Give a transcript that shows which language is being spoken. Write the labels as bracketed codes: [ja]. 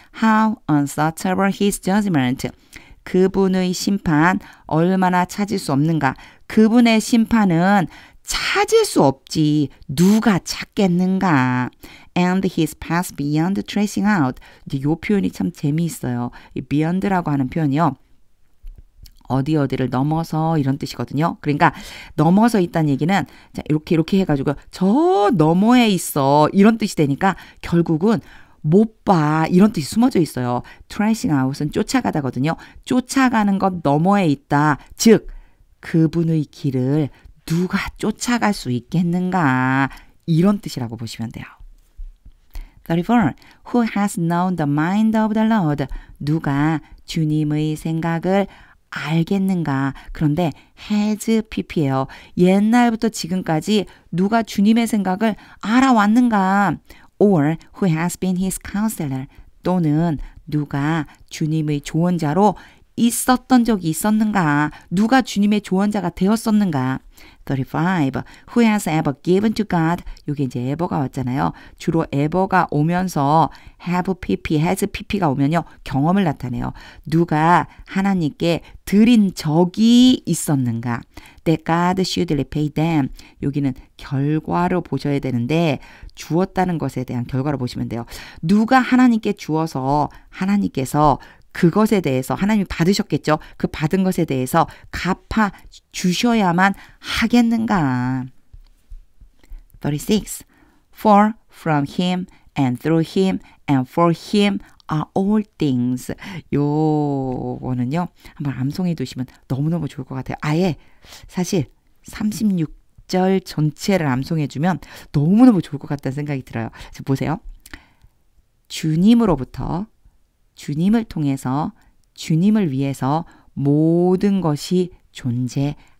[en] How unsearchable his judgment. [ko] 그분의 심판 얼마나 찾을 수 없는가. 그분의 심판은 찾을 수 없지. 누가 찾겠는가. [en] And his path beyond tracing out. [ko] 이 표현이 참 재미있어요. 이 beyond라고 하는 표현이요. 어디를 넘어서 이런 뜻이거든요. 그러니까 넘어서 있다는 얘기는 자, 이렇게 해가지고 저 너머에 있어 이런 뜻이 되니까 결국은 못 봐 이런 뜻이 숨어져 있어요. tracing out은 쫓아가다거든요. 쫓아가는 것 너머에 있다. 즉 그분의 길을 누가 쫓아갈 수 있겠는가 이런 뜻이라고 보시면 돼요. 34. [en] Who has known the mind of the Lord? [ko] 누가 주님의 생각을 알겠는가. 그런데 has pp예요. 옛날부터 지금까지 누가 주님의 생각을 알아왔는가. [en] Or who has been his counselor. [ko] 또는 누가 주님의 조언자로 있었던 적이 있었는가. 누가 주님의 조언자가 되었었는가. 35. [en] Who has ever given to God? [ko] 이게 이제 ever가 왔잖아요. 주로 ever가 오면서 have pp, has pp가 오면요. 경험을 나타내요. 누가 하나님께 드린 적이 있었는가. [en] That God should repay them. [ko] 여기는 결과로 보셔야 되는데 주었다는 것에 대한 결과로 보시면 돼요. 누가 하나님께 주어서 하나님께서 그것에 대해서 하나님이 받으셨겠죠. 그 받은 것에 대해서 갚아 주셔야만 하겠는가. 36. [en] For from him and through him and for him are all things. [ko] 요거는요. 한번 암송해 두시면 너무너무 좋을 것 같아요. 아예 사실 36절 전체를 암송해 주면 너무너무 좋을 것 같다는 생각이 들어요. 자, 보세요. 주님으로부터 주님을 통해서 주님을 위해서 모든 것이 존재합니다.